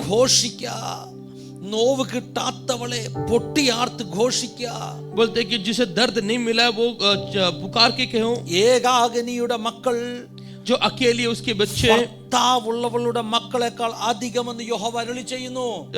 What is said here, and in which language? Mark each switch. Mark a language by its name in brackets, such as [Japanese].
[Malayalam] ഘോഷിക്ക, now കിട്ടാത്തവളെ പൊട്ടിയാർത്ത് ഘോഷിക്ക. [Hindi] बोलते हैं कि जिसे दर्द नहीं मिला है वो पुकार के कहो. [Malayalam] ഏകാഗിനിയുടെ മക്കൾ, [Hindi] जो अकेली है उसके बच्चे, [Malayalam] ഭർത്താവുള്ളവളുടെ മക്കളെക്കാൾ അധികമെന്ന് യഹോവ അരുളി ചെയ്യുന്നു.